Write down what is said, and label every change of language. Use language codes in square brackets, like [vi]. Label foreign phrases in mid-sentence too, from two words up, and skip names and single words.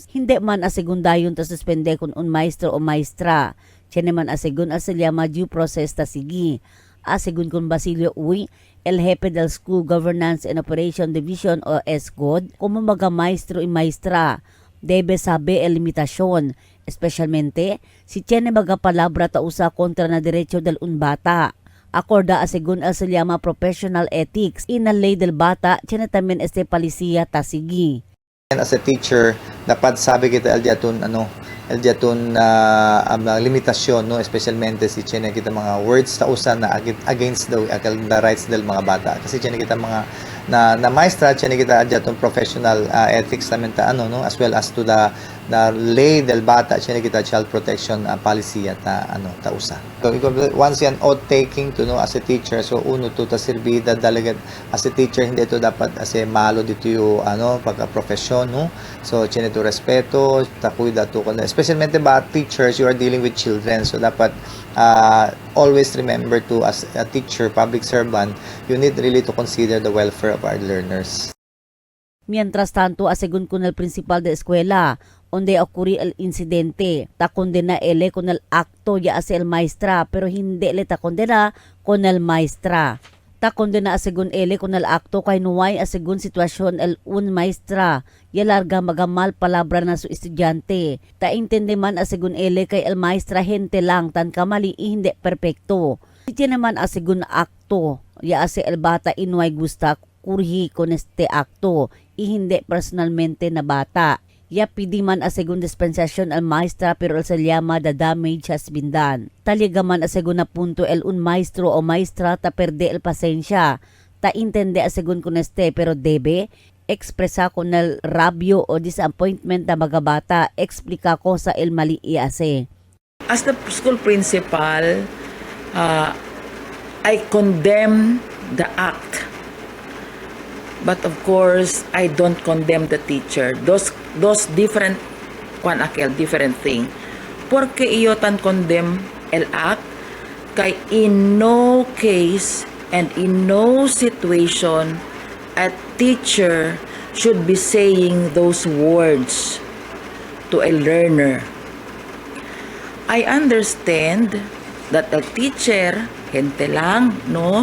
[cbk] Hindi man asegun dayon ta suspende kun un maestro o maestra. Tiene man asegun asalyama due process ta sigi. Asegun kun Basilio Uy, el jefe del School Governance and Operation Division o SGOD, como mga maestro y maestra, debe sabe el limitasyon, especialmente si tiene mga palabra ta usa kontra na derecho del un bata. Acorda asegun el se llama [en] professional ethics [cbk] y na ley del bata, tiene también palisiya ta sigi. [en] As a teacher, [cbk] dapat sabi kita el diaton limitasyon, no, especialmente si tiene kita mga words ta usa na [en] against the rights [cbk] del mga bata. Kasi tiene kita mga na maestra, tiene kita diaton [en] professional ethics [cbk] naman ta no, [en] as well as to the lay [cbk] del bata, tiene kita [en] child protection policy [cbk] ta usa. So once yan [en] oath taking [cbk] to no [en] as a teacher, [cbk] so uno to ta serbida dalaga [en] as a teacher [cbk] hindi to dapat as malo dito yung pagka profesyon, no. So tiene to respeto, ta cuida to especialmente ba [en] teachers, you are dealing with children, so dapat always remember to as a teacher, public servant, you need really to consider the welfare of our learners. [cbk] Mientras tanto, asegun con el principal de escuela, donde ocurrió el incidente, ta condena ele con el acto ya hace el maestra, pero hindi le ta condena con el maestra. Ta condena asegun ele con el acto kay nuway asegun sitwasyon el un maestra, ya larga magamal palabra na su estudyante. Ta intende man asegun ele kay el maestra gente lang tan kamali hindi perfecto. Si tiene man asegun akto, ya ase el bata inuay gusta kurhi con este akto, y hindi personalmente na bata. Ya pidi man asegun dispensasyon al maestra pero el se llama [en] the damage has been done. [cbk] Taliga man asegun na punto el un maestro o maestra ta perde el pasensya. Ta intende asegun con este pero debe expresa con el rabio o disappointment na mga bata. Explika ko sa el mali iase. [en] As the school principal, I condemn the act. But of course, I don't condemn the teacher. Those different different thing. [cbk] Porque iyo tan [en] condemn el act kay in no case and in no situation a teacher should be saying those words to a learner. I understand that a teacher [cbk] gente lang, [en] no?